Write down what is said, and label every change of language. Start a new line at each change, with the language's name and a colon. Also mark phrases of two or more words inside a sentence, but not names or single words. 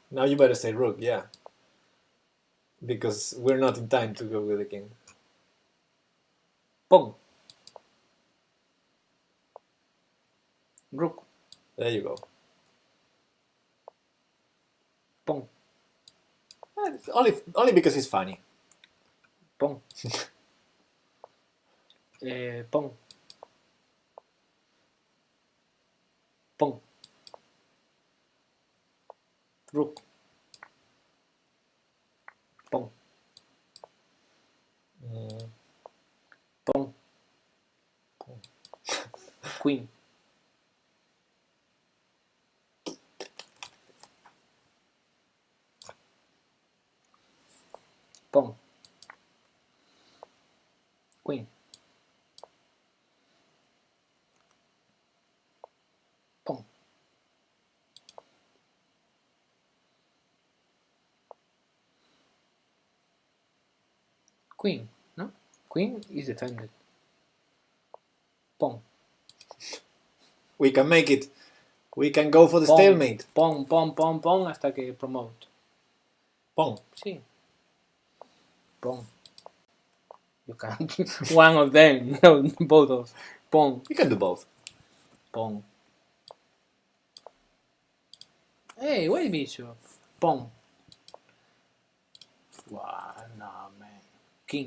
English: Now you better say rook, yeah. Because we're not in time to go with the king. Pawn. Rook. There you go. Pawn. Only because it's funny. Pawn. Pawn. Pawn. Rook. Pawn. Pawn. Queen. Pawn. Queen. Pawn. Queen, no? Queen is defended. Pawn. We can make it. We can go for the stalemate. Pawn, pawn, pawn, pawn
Spanish: hasta que
English: promote. Pawn. Sí. Pawn. You can. One of them, no, both of. Pawn. We can do both. Pawn. Hey, wait, bishop. Pawn. Wow, no, man. King.